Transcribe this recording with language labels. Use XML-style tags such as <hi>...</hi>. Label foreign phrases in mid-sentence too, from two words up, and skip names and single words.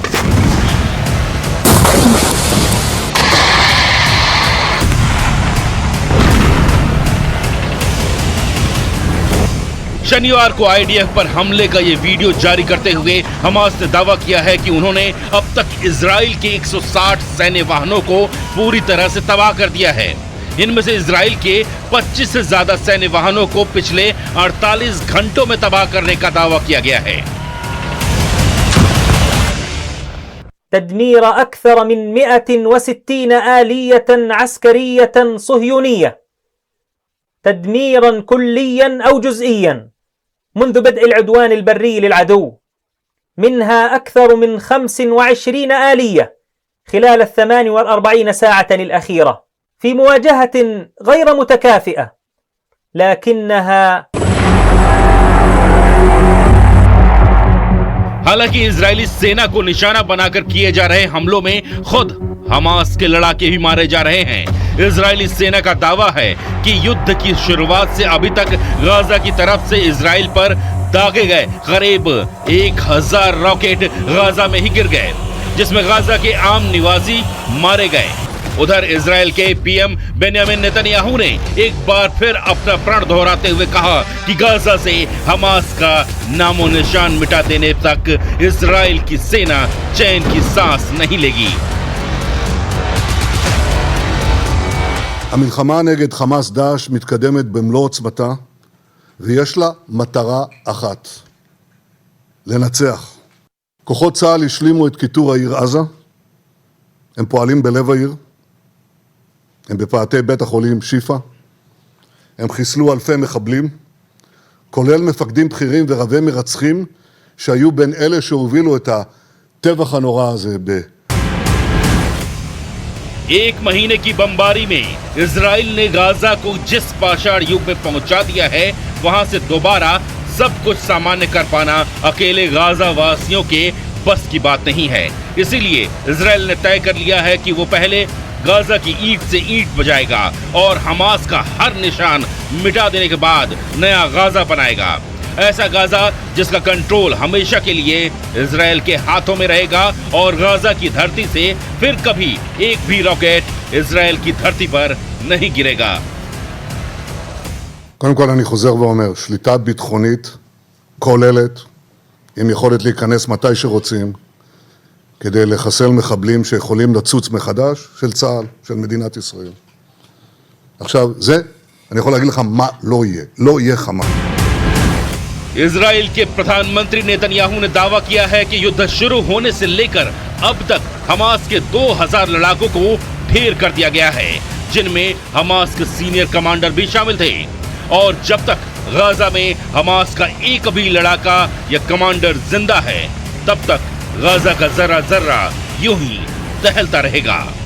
<hi>शनिवार को आईडीएफ पर हमले का ये वीडियो जारी करते हुए हमास ने दावा किया है कि उन्होंने अब तक इजराइल के 160 सैन्य वाहनों को पूरी तरह से तबाह कर दिया है। इनमें से इजराइल के 25 से ज्यादा सैन्य वाहनों को पिछले 48 घंटों में तबाह करने का दावा किया गया है।</hi> <ar>تدمير أكثر من 160 آلية عسكرية صهيونية تدميرا كليا أو جزئيا منذ بدء العدوان البري للعدو، منها أكثر من 25 آلية خلال 48 ساعة الأخيرة في مواجهة غير متكافئة، لكنها</ar> <hi>हालांकि इजरायली सेना को निशाना बनाकर किए जा रहे हमलों में खुद हमास के लड़ाके भी मारे जा रहे हैं। इजरायली सेना का दावा है कि युद्ध की शुरुआत से अभी तक गाजा की तरफ से इजराइल पर दागे गए करीब 1000 रॉकेट गाजा में ही गिर गए, जिसमें गाजा के आम निवासी मारे गए। उधर इजराइल के पीएम बेंयामिन नेतन्याहू ने एक बार फिर अपना प्रण दोहराते हुए कहा कि गाजा से हमास का नामो निशान मिटा देने तक इजराइल की सेना चैन की सांस नहीं लेगी।</hi> <he>המלחמה נגד חמאס דאעש מתקדמת במלוא עוצמתה, ויש לה מטרה אחת: לנצח. כוחות צה"ל השלימו את כיתור העיר עזה, הם פועלים בלב העיר, הם בפאתי בית החולים שיפה, הם חיסלו אלפי מחבלים, כולל מפקדים בכירים ורבי מרצחים שהיו בין אלה שהובילו את הטבח הנורא הזה</he> <hi>एक महीने की बमबारी में इजराइल ने गाजा को जिस पाषाण युग में पहुंचा दिया है, वहां से दोबारा सब कुछ सामान्य कर पाना अकेले गाजा वासियों के बस की बात नहीं है। इसीलिए इजराइल ने तय कर लिया है कि वो पहले गाजा की ईंट से ईंट बजाएगा और हमास का हर निशान मिटा देने के बाद नया गाजा बनाएगा। ऐसा गाजा जिसका कंट्रोल हमेशा के लिए इजराइल के हाथों में रहेगा और गाजा की धरती से फिर कभी एक भी रॉकेट इजराइल की धरती पर नहीं गिरेगा।</hi> <he>קודם כל אני חוזר ואומר, שליטה ביטחונית כוללת, עם יכולת להיכנס מתי שרוצים, כדי לחסל מחבלים שיכולים לצוץ מחדש, של צה"ל, של מדינת ישראל. עכשיו, זה, אני יכול להגיד לך מה לא יהיה. לא יהיה חמה.</he> <hi>इजराइल के प्रधानमंत्री नेतन्याहू ने दावा किया है कि युद्ध शुरू होने से लेकर अब तक हमास के 2000 लड़ाकों को ढेर कर दिया गया है, जिनमें हमास के</hi> <en>senior commander</en> <hi>भी शामिल थे। और जब तक गाजा में हमास का एक भी लड़ाका या कमांडर जिंदा है, तब तक गाजा का जर्रा जर्रा यूं ही दहलता रहेगा।</hi>